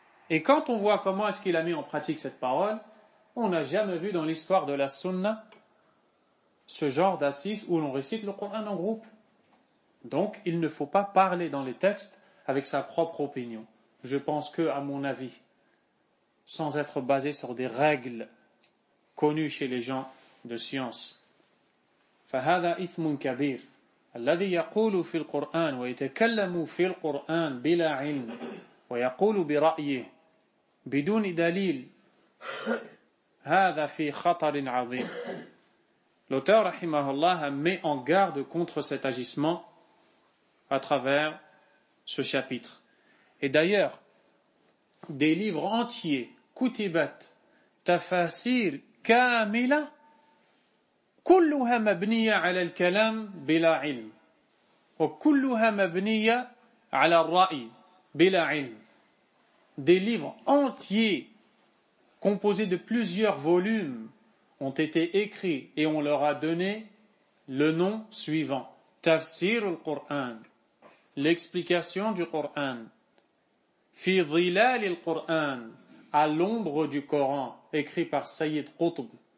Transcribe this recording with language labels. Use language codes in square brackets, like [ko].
[fr] Et quand on voit comment est-ce qu'il a mis en pratique cette parole, on n'a jamais vu dans l'histoire de la sunna ce genre d'assises où l'on récite le Coran en groupe. Donc, il ne faut pas parler dans les textes avec sa propre opinion. Je pense que, à mon avis, sans être basé sur des règles connues chez les gens de science. [ar] فهذا إثم كبير الذي يقول في القرآن ويتكلم في القرآن بلا علم ويقول برأيه بدون دليل هذا في خطر عظيم. [fr] L'auteur rahimahullah met en garde contre cet agissement à travers ce chapitre. Et d'ailleurs, des livres entiers, [ar] kutibat, tafasir, kamila, كلها مبنية على الكلام بلا علم وكلها مبنية على الرأي بلا علم. [fr] Des livres entiers composés de plusieurs volumes ont été écrits et on leur a donné le nom suivant: Tafsir al-Qur'an, l'explication du Coran, [ar] Fi dhilal al-Qur'an, [fr] à l'ombre du Coran, écrit par Sayyid Qutb.